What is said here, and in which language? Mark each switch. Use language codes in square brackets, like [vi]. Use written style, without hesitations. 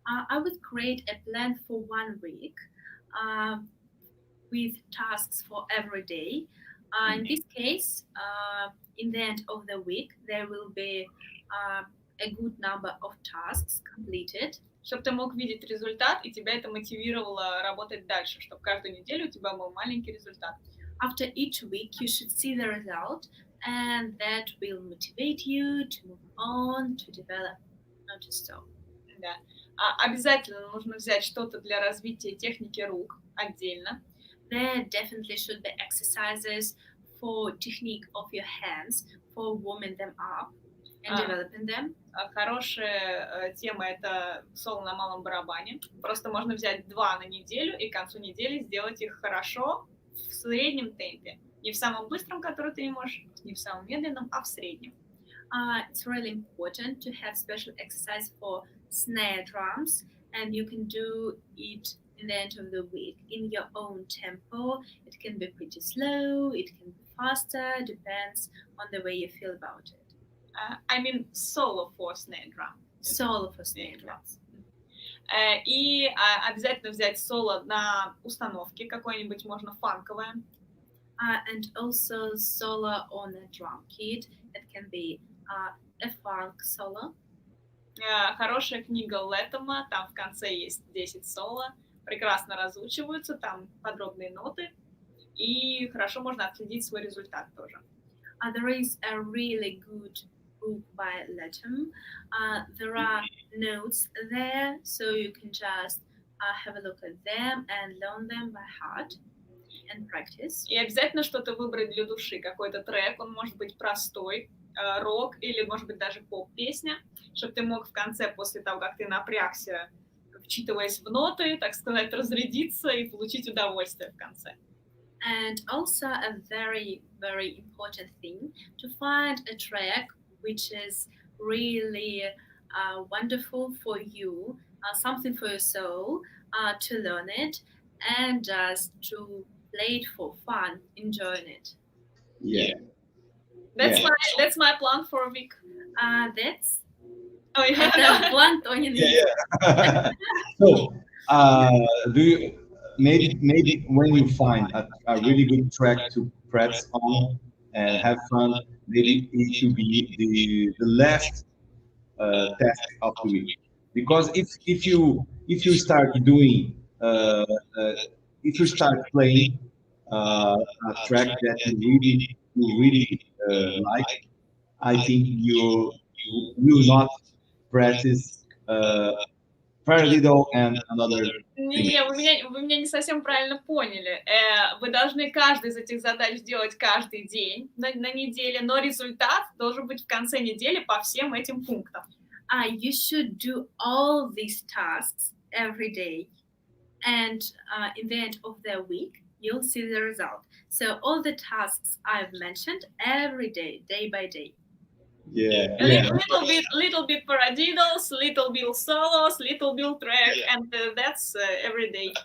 [en] I would create a plan for 1 week with tasks for every day. In this case, in the end of the week, there will be a good number of tasks completed. [ru] Чтобы ты мог видеть результат, и тебя это мотивировало работать дальше, чтобы каждую неделю у тебя был маленький результат. [en] After each week, you should see the result, and that will motivate you to move on, to develop, not to stop. [ru] Да. Обязательно нужно взять что-то для развития техники рук отдельно. [en] There definitely should be exercises for technique of your hands, for warming them up and developing them. [ru] Хорошая тема — это соло на малом барабане. Просто можно взять 2 на неделю и к концу недели сделать их хорошо в среднем темпе. Не в самом быстром, который ты не можешь, не в самом медленном, а в среднем. [en] It's really important to have special exercise for snare drums, and you can do it in the end of the week in your own tempo. It can be pretty slow, it can be faster, depends on the way you feel about it. I mean solo for snare drum. Solo for snare drums. [ru] И обязательно взять соло на установке, какое-нибудь можно фанковое. [en] And also solo on a drum kit. It can be a funk solo. [ru] Хорошая книга Лэттема, там в конце есть 10 соло, прекрасно разучиваются, там подробные ноты, и хорошо можно отследить свой результат тоже. [en] There is a really good book by Lettem. There are notes there, so you can just have a look at them and learn them by heart and practice. [ru] И обязательно что-то выбрать для души, какой-то трек, он может быть простой, рок или, может быть, даже поп-песня, чтобы ты мог в конце, после того, как ты напрягся, вчитываясь в ноты, так сказать, разрядиться и получить удовольствие в конце. [en] And also a very, very important thing, to find a track which is really wonderful for you, something for your soul, to learn it, and just to play it for fun, enjoying it. Yeah. That's my plan for a week. That's [ru] Это план Тони. [en] Yeah. So, do you maybe when you find a really good track to press on and have fun, maybe it should be the last task of the week. Because if you start doing if you start playing a track that you really like, I think you will not practice paradiddle and another thing. [ru] Не, вы меня не совсем правильно поняли. Вы должны каждый из этих задач делать каждый день на неделе, но результат должен быть в конце недели по всем этим пунктам. [en] You should do all these tasks every day, and in the end of the week, you'll see the result. So all the tasks I've mentioned every day, day by day. Yeah. Little bit paradiddles, little bit solos, little bit track, and that's every day.